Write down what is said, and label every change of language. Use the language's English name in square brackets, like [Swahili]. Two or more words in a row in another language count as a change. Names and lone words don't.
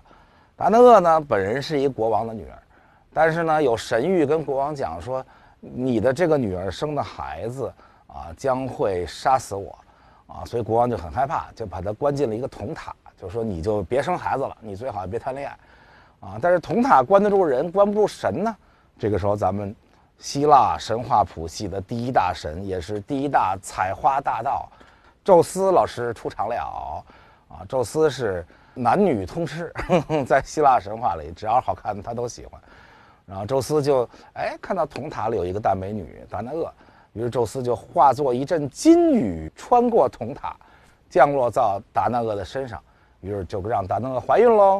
[Chinese] 達那厄呢，本人是一個國王的女兒，但是呢，有神諭跟國王講說，你的這個女兒生的孩子啊，將會殺死我啊，所以國王就很害怕，就把她關進了一個銅塔，就說你就別生孩子了，你最好別談戀愛啊。但是銅塔關得住人，關不住神呢。這個時候咱們希臘神話譜系的第一大神，也是第一大採花大盜，宙斯老師出場了啊！宙斯是男女通吃，在希臘神話裡，只要好看他都喜歡。然後宙斯就看到銅塔裡有一個大美女达那厄，於是宙斯就化作一陣金雨穿過銅塔，降落到達那厄的身上，於是就讓達那厄懷孕嘍。